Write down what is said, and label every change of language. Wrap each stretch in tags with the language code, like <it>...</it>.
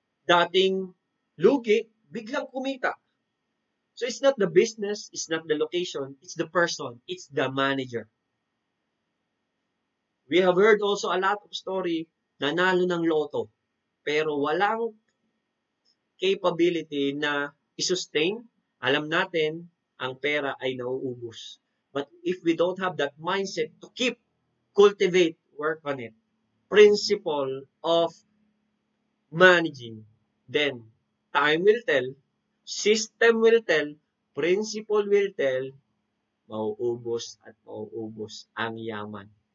<tl>Dating lugi, biglang kumita.</tl> <en>So it's not the business, it's not the location, it's the person, it's the manager. We have heard also a lot of story,</en> <tl>nanalo ng loto, pero walang capability na i-sustain. Alam natin, ang pera ay nauubos.</tl> <en>But if we don't have that mindset to cultivate, work on it, principle of managing, then time will tell, system will tell, principle will tell,</en> <tl>mauubos at mauubos ang yaman.</tl>